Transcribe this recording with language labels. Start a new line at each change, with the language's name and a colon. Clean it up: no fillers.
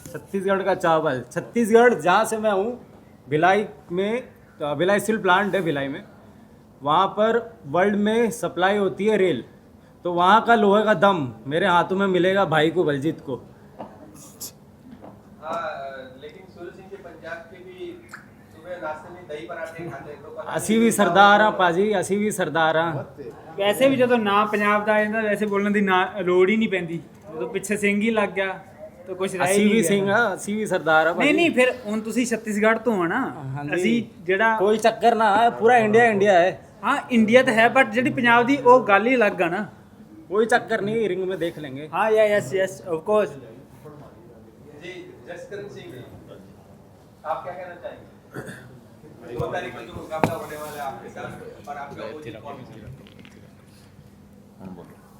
Hindi: छत्तीसगढ़ का चावल, छत्तीसगढ़ जहाँ से मैं हूँ, भिलाई में, भिलाई स्टील प्लांट है भिलाई में, वहाँ पर वर्ल्ड में सप्लाई होती है रेल, तो वहाँ का लोहे का दम मेरे हाथों में मिलेगा भाई को, बलजीत को। लेकिन सूरज सिंह के पंजाब के भी सुबह नाश्ते में दही पराठे खाते हैं, तो पता
Punjabi: ਅਸੀਂ ਵੀ ਸਰਦਾਰ ਆ ਭਾਜੀ, ਅਸੀਂ ਵੀ ਸਰਦਾਰ ਆ। ਵੈਸੇ ਵੀ ਜਦੋਂ ਨਾ ਪੰਜਾਬ ਦਾ ਆ ਜਾਂਦਾ ਵੈਸੇ ਬੋਲਣ ਦੀ ਨਾ ਲੋੜ ਹੀ ਨਹੀਂ ਪੈਂਦੀ, ਜਦੋਂ ਪਿੱਛੇ ਸਿੰਘ ਹੀ ਲੱਗ ਗਿਆ ਤਾਂ ਕੁਝ ਰਹਿ ਹੀ ਅਸੀਂ ਨਹੀਂ ਵੀ ਗਿਆ। ਸਿੰਘ ਆ, ਅਸੀਂ ਵੀ ਸਰਦਾਰ ਆ ਨਹੀਂ ਨਹੀਂ, ਫਿਰ ਹੁਣ ਤੁਸੀਂ ਛੱਤੀਸਗੜ੍ਹ ਤੋਂ ਆ ਨਾ, ਅਸੀਂ ਜਿਹੜਾ ਕੋਈ ਚੱਕਰ ਨਾ ਹੈ, ਪੂਰਾ ਇੰਡੀਆ ਇੰਡੀਆ ਹੈ, ਹਾਂ ਇੰਡੀਆ ਤਾਂ ਹੈ, ਬਟ ਜਿਹੜੀ ਪੰਜਾਬ ਦੀ ਉਹ ਗੱਲ ਹੀ ਅਲੱਗ ਆ ਨਾ।
Hindi: कोई चक्कर नहीं, रिंग में देख लेंगे। हाँ या
English: Yes yes of course.
Hindi: जी जसकरण सिंह जी, आप क्या कहना चाहेंगे? 2 तारीख को जो मुकाबला होने वाला है आपके साथ और आपका अपोजिट कौन है?